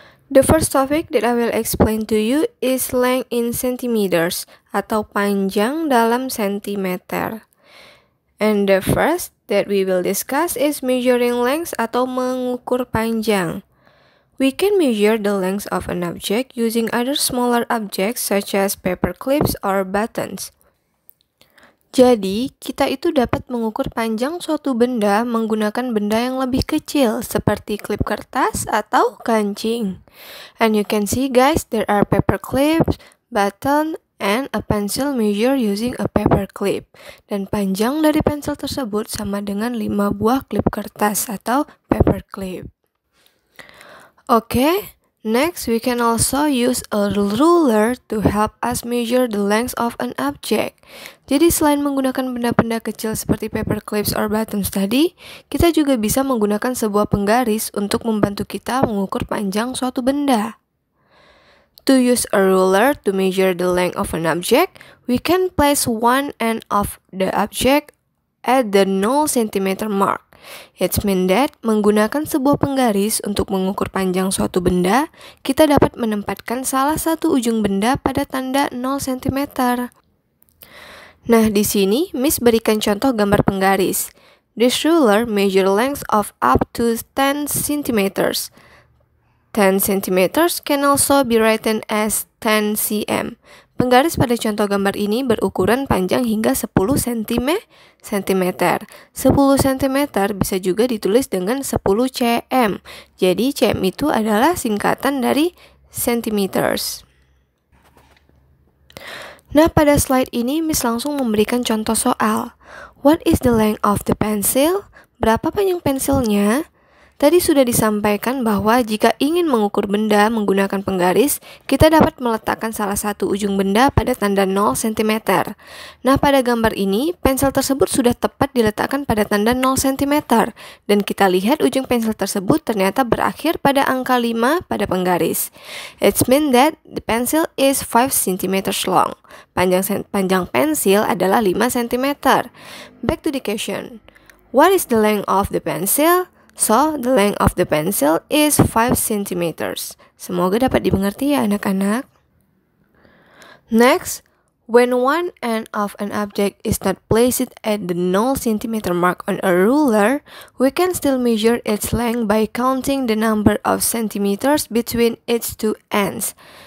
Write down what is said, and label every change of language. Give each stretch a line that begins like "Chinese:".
English: The first topic that I will explain to you is length in centimeters,
Indonesian: atau panjang dalam sentimeter.
English: And the first that we will discuss is measuring length
Indonesian: atau mengukur panjang.
English: We can measure the length of an object using other smaller objects such as paper clips or buttons.
Indonesian: Jadi, kita itu dapat mengukur panjang suatu benda menggunakan benda yang lebih kecil seperti klip kertas atau kancing.
English: And you can see guys, there are paper clips, button, and a pencil measure using a paper clip.
Indonesian: Dan panjang dari pensil tersebut sama dengan 5 buah klip kertas atau
English: paper clip. Okay, next we can also use a ruler to help us measure the length of an object.
Indonesian: Jadi selain menggunakan benda-benda kecil seperti
English: paper clips or buttons
Indonesian: tadi, kita juga bisa menggunakan sebuah penggaris untuk membantu kita mengukur panjang suatu benda.
English: To use a ruler to measure the length of an object, we can place one end of the object at the 0 cm mark. It means that
Indonesian: menggunakan sebuah penggaris untuk mengukur panjang suatu benda, kita dapat menempatkan salah satu ujung benda pada tanda 0 cm. Nah, di sini Miss berikan contoh gambar penggaris.
English: This ruler measure length of up to 10 cm. 10 cm can also be written as 10 cm.
Indonesian: Penggaris pada contoh gambar ini berukuran panjang hingga 10 cm. 10 cm bisa juga ditulis dengan 10 cm. Jadi cm itu adalah singkatan dari centimeters. Nah, pada slide ini Miss langsung memberikan contoh soal.
English: What is the length of the pencil?
Indonesian: Berapa panjang pensilnya? Tadi sudah disampaikan bahwa jika ingin mengukur benda menggunakan penggaris, kita dapat meletakkan salah satu ujung benda pada tanda 0 cm. Nah, pada gambar ini, pensil tersebut sudah tepat diletakkan pada tanda 0 cm. Dan kita lihat ujung pensil tersebut ternyata berakhir pada angka 5 pada penggaris.
English: It means that the pencil is 5 cm long.
Indonesian: Panjang pensil adalah 5 cm.
English: Back to the question. What is the length of the pencil? So, the length of the pencil is 5 cm.
Indonesian: Semoga dapat dimengerti ya anak-anak.
English: Next, when one end of an object is not placed at the 0 cm mark on a ruler, we can still measure its length by counting the number of centimeters between its two ends.